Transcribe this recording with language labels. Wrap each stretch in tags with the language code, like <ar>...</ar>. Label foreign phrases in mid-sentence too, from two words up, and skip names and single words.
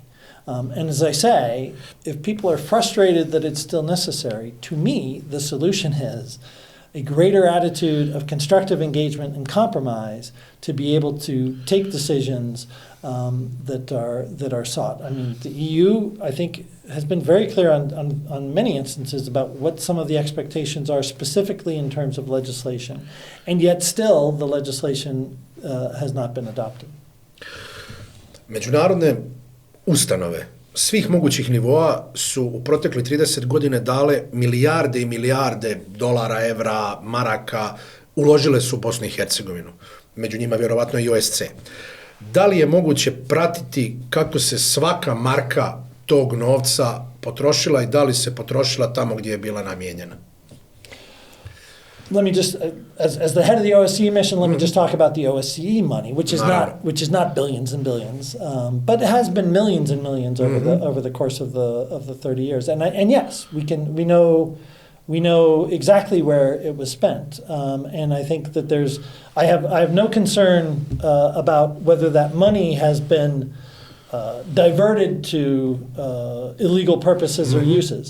<en>And as I say, if people are frustrated that it's still necessary, to me, the solution is a greater attitude of constructive engagement and compromise to be able to take decisions that are sought. I mean, the EU, I think, has been very clear on many instances about what some of the expectations are specifically in terms of legislation, and yet still the legislation has not been adopted.</en> <bs>Međunarodne ustanove svih mogućih nivoa su u protekli 30 godine dale milijarde i milijarde dolara, evra, maraka, uložile su u Bosnu i Hercegovinu. Među njima vjerovatno i OSCE. Da li je moguće pratiti kako se svaka marka tog novca potrošila i da li se potrošila tamo gdje je bila namijenjena?</bs> <en>Let me just, as the head of the OSCE mission, let me just talk about the OSCE money, which is not billions and billions, but it has been millions and millions over the course of the 30 years. And yes, we know exactly where it was spent, and I think that I have no concern about whether that money has been diverted to illegal purposes or uses.</en>